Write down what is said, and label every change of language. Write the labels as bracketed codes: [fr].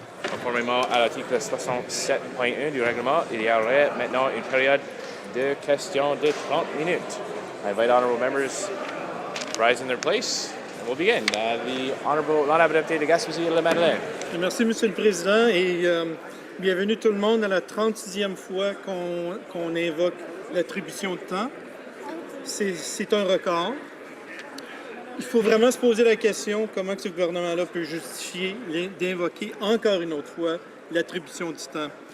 [fr] conformément à l'article 67.1 du règlement, il y aurait maintenant une période de questions de 30 minutes. [en] I invite honourable members to rise in their place. We'll begin. [fr] L'honorable député de Gaspésie-le-Madeleine. Merci, M. le Président, et bienvenue tout le monde à la 36e fois qu'on invoque l'attribution de temps. C'est un record. Il faut vraiment se poser la question comment ce gouvernement-là peut justifier d'invoquer encore une autre fois l'attribution du temps.